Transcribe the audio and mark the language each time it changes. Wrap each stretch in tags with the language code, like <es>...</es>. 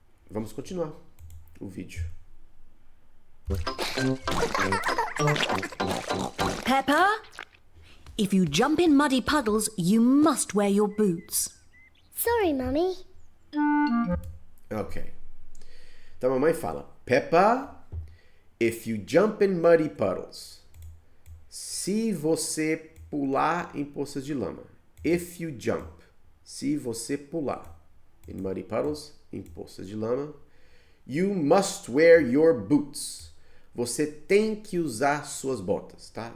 <pt>Vamos continuar o vídeo.</pt> <en>Peppa, if you jump in muddy puddles, you must wear your boots. Sorry, Mummy.</en> <pt>Ok. Então a mamãe fala,</pt> <en>Peppa, if you jump in muddy puddles.</en> <pt>Se você pular em poças de lama.</pt> <en>If you jump.</en> <pt>Se você pular</pt> <en>in muddy puddles,</en> <pt>em poças de lama.</pt> <en>You must wear your boots.</en> <pt>Você tem que usar suas botas, tá?</pt>